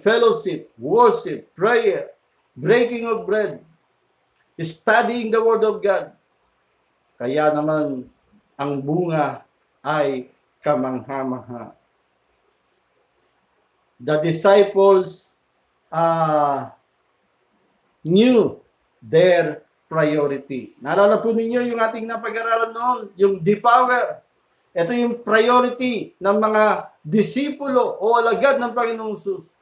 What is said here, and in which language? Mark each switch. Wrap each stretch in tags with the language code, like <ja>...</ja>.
<en>Fellowship, worship, prayer, breaking of bread, studying the Word of God.</en> <tl>Kaya naman, ang bunga ay kamangha-mangha.</tl> <en>The disciples knew their priority.</en> <tl>Naalala po ninyo yung ating napag-aralan noon, yung D-Power. Ito yung priority ng mga disipulo o alagad ng Panginoong Jesus.</tl>